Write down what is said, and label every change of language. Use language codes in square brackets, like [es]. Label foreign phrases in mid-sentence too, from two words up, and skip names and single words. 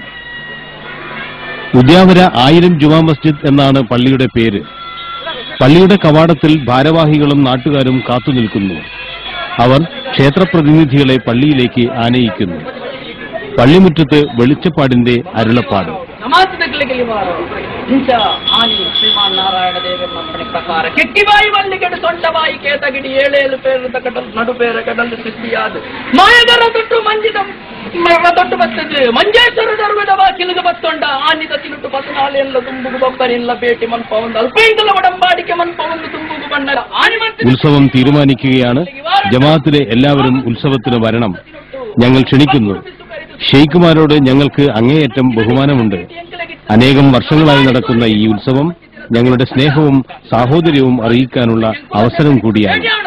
[ml] ഉദ്യാവര 1000 ജുമാ മസ്ജിദ് എന്നാണ് പള്ളിയുടെ പേര്. പള്ളിയുടെ കവാടത്തിൽ ഭാരവാഹികളും നാട്ടുകാരും കാത്തുനിൽക്കുന്നു. അവർ ക്ഷേത്രപ്രതിനിധികളെ പള്ളിയിലേക്ക് ആനയിക്കുന്നു. പള്ളിമുറ്റത്ത് വെളിച്ചപ്പാടിന്റെ അരുളപ്പാട്. [tcy] ಕೆಟ್ಟಿಬಾಯಿ ಮಲ್ಲಿಗೆಡು ಸೊಂಟಬಾಯಿ ಕೇತಗಿಡಿ 7 ಪೇರು ನಡುಪೇರ ಕಡಲು ಸಿದ್ಧಿಯಾದ ಮಾಯಗರ ತೊಟ್ಟು ಮಂಜಿದ ತೊಟ್ಟು ಬರ್ತದೆ ಮಂಜೇಶ್ವರ ದರ್ವದ ಬಾಕಿಲಿಗೆ ಬತ್ತೊಂಡ ಆನಿದ ತಿರುಟು 14 ಎಲ್ಲ ತುಂಬುಗು ಬೊಬ್ಬರಿಲ್ಲ ಬೇಟಿ ಮನ್ಪ ಒಂದು ಅಲ್ಪೈಂದಲ ಒಡಂಬಾಡಿಕೆ ಮನ್ಪ ಒಂದು ತುಂಬುಗು ಬಣ್ಣ [ml] ഉത്സവം തീരുമാനിക്കുകയാണ്. ജമാഅത്തിലെ എല്ലാവരും ഉത്സവത്തിന് വരണം. ഞങ്ങൾ ക്ഷണിക്കുന്നു. ഷെയ്ഖുമാരോട് ഞങ്ങൾക്ക് അങ്ങേയറ്റം ബഹുമാനമുണ്ട്. അനേകം വർഷങ്ങളായി നടക്കുന്ന ഈ ഉത്സവം ഞങ്ങളുടെ സ്നേഹവും സാഹോദര്യവും അറിയിക്കാനുള്ള അവസരം കൂടിയാണ്.